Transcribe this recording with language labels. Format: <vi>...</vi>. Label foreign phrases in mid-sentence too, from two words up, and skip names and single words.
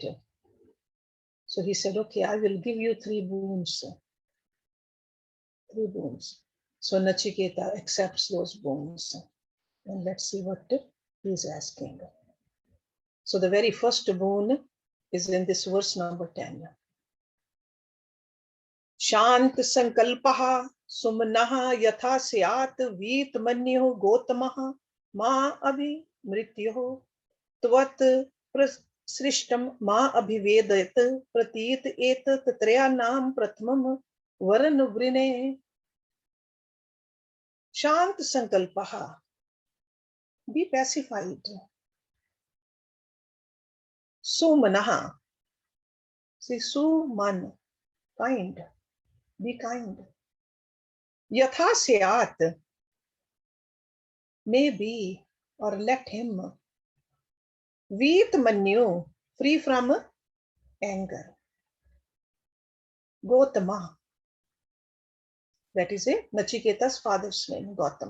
<en>So he said, okay, I will give you 3 boons. 3 boons. So Nachiketa accepts those boons. And let's see what he is asking. So the very first boon is in this verse number 10.</en> <sa>शान्तसङ्कल्पः सुमना यथा स्याद् वीतमन्युर् गौतमो माभि मृत्यो त्वत्प्रसृष्टं माभिवदेत् प्रतीत एतत् त्रयाणां प्रथमं वरं वृणे. शान्तसङ्कल्पः,</sa> <en>be pacified. Sumanaha, see suman, kind, be kind.</en> <sa>यथा स्यात्,</sa> <en>may be, or let him.</en> <sa>वीतमन्युः,</sa> <en>free from anger. Gotama, that is a Nachiketa's father's name, Gautam.</en>